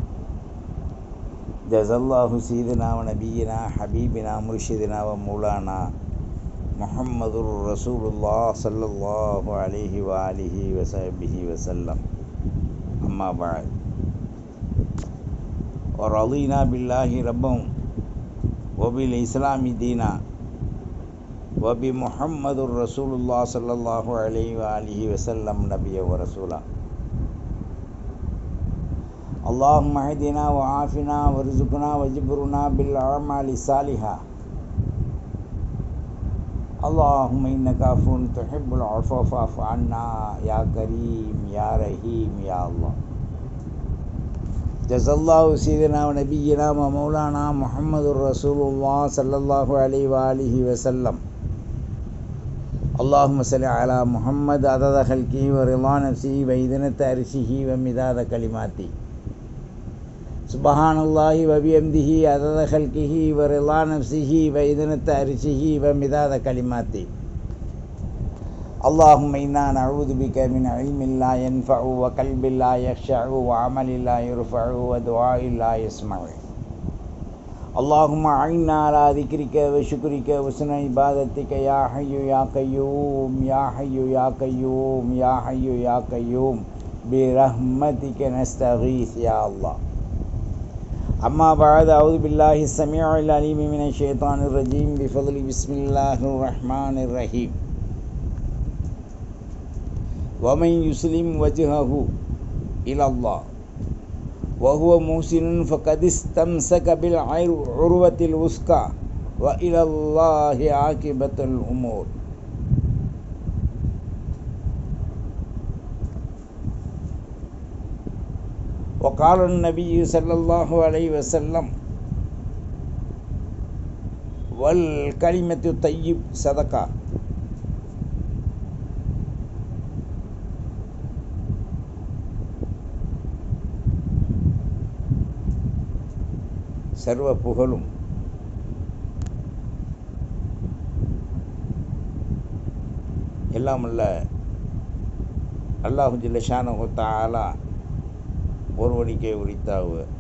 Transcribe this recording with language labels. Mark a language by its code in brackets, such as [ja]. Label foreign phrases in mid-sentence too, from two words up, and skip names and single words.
[ar] جزى الله سيدنا ونبينا حبيبنا مرشدنا ومولانا محمد رسول الله صلى الله عليه وآله وصحبه وسلم. أما بعد. ورضينا بالله ربا وبالإسلام دينا وبمحمد رسول الله صلى الله عليه وآله وسلم نبيا ورسولا. اللهم اهدنا وعافنا وارزقنا واجبرنا بالأعمال الصالحة. اللهم إنك عفو تحب العفو فاعف عنا يا كريم يا رحيم يا الله. جزا الله سيدنا ونبينا ومولانا محمد رسول الله صلى الله عليه وآله وسلم. اللهم صل على محمد عدد خلقه ورضا نفسه وزنة عرشه ومداد كلماته. سبحان الله وبحمده عدد خلقه ورضا نفسه وزنة عرشه ومداد كلماته. اللهم إنا نعوذ بك من علم لا ينفع وقلب لا يخشع وعمل لا يرفع ودعاء لا يسمع. اللهم أعنا على ذكرك وشكرك وحسن عبادتك يا حي يا قيوم يا حي يا قيوم يا حي يا قيوم برحمتك نستغيث يا الله. أما بعد أعوذ بالله السميع العليم من الشيطان الرجيم بفضل بسم الله الرحمن الرحيم. ومن يسلم وجهه إلى الله وهو محسن فقد استمسك بالعروة الوثقى وإلى الله عاقبة الأمور. وقال النبي صلى الله عليه وسلم والكلمة الطيب صدقة. [ta] சர்வ புகழும் எல்லாமல்ல [ar] الله جل شأنه تعالى [ta] ஒருவனுக்கே உரித்தாவு.